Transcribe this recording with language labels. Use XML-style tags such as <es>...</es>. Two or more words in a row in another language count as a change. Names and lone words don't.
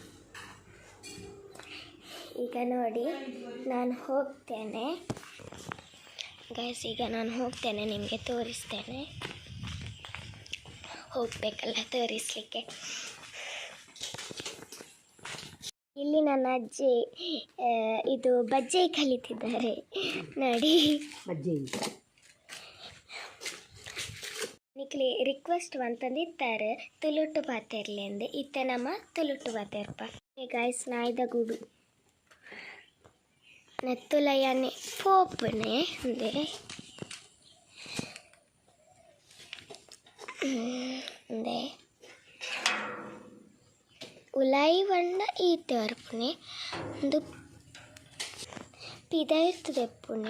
<kn>ಈಗ ನೋಡಿ, ನಾನು ಹೋಗ್ತೇನೆ ಗೈಸ್, ಈಗ ನಾನು ಹೋಗ್ತೇನೆ, ನಿಮಗೆ ತೋರಿಸ್ತೇನೆ. ಹೋಗಬೇಕಲ್ಲ ತೋರಿಸಲಿಕ್ಕೆ. ಇಲ್ಲಿ ನನ್ನ ಅಜ್ಜಿ ಇದು ಬಜ್ಜೆ ಕಲಿತಿದ್ದಾರೆ ನೋಡಿ.</kn> <tcy>ನಿಕ್ಲಿ ರಿಕ್ವೆಸ್ಟ್ ಅಂತಂದಿದ್ದಾರೆ, ತುಳುಟು ಪಾತೆರ್ಲಿ ಅಂದೆ. ಇತ್ತೆ ನಮ್ಮ ತುಳುಟು ಪಾತೆರ್ಪ ಗೈಸ್. ನಾಯ್ದ ಗೂಡು ನೆತ್ತುಲಯನೆ ಪೋಪನೆ ಅಂದೆ ಉಲಾಯಿ ಬಂಡ ಈತೆ ಬರ್ಪುನೆ ಒಂದು ಪಿದ ಇರ್ತದೆ ಎಪ್ಪುನೆ.</tcy>